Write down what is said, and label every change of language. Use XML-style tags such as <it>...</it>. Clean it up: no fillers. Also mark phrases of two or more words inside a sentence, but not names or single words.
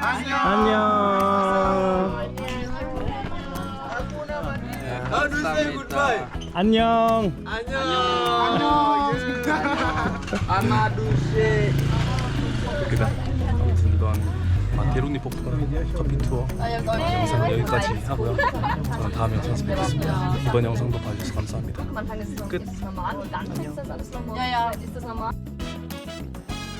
<ko>안녕. 안녕. 여기다 아무튼 이런 데로니 포크 커피 투어 영상 여기까지 하고요. 저는 다음 영상에서 뵙겠습니다. 이번 영상도 봐주셔서 감사합니다.</ko> <de>Am Anfang ist es noch Gut. ist das normal und dann ist das alles normal. Ja, ja. Ist das normal?</de>